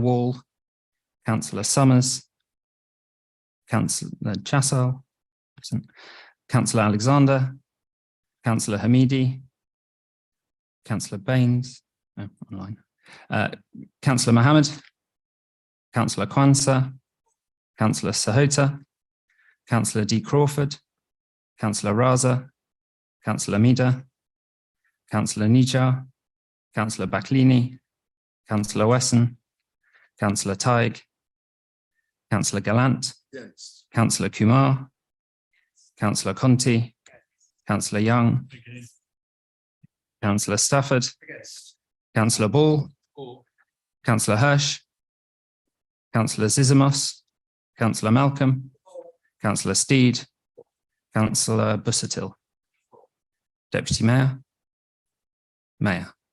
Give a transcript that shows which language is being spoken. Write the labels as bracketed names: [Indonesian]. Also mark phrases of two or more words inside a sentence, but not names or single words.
[English] Wall, Councillor Summers, Councillor Chassel, Councillor Alexander, Councillor Hamidi, Councillor Baines, online, Councillor Mohammed, Councillor Kwanzaa, Councillor Sahota, Councillor D. Crawford, Councillor Raza, Councillor Mida, Councillor Nijar, Councillor Baklini, Councillor Wesson, Councillor Taig, Councillor Gallant, Yes. Councillor Kumar, Councillor Conti, Councillor Young, Councillor Stafford, Councillor Ball, Councillor Hirsch, Councillor Zizamos, Councillor Malcolm, Councillor Steed, Councillor Busuttil, Deputy Mayor, Mayor.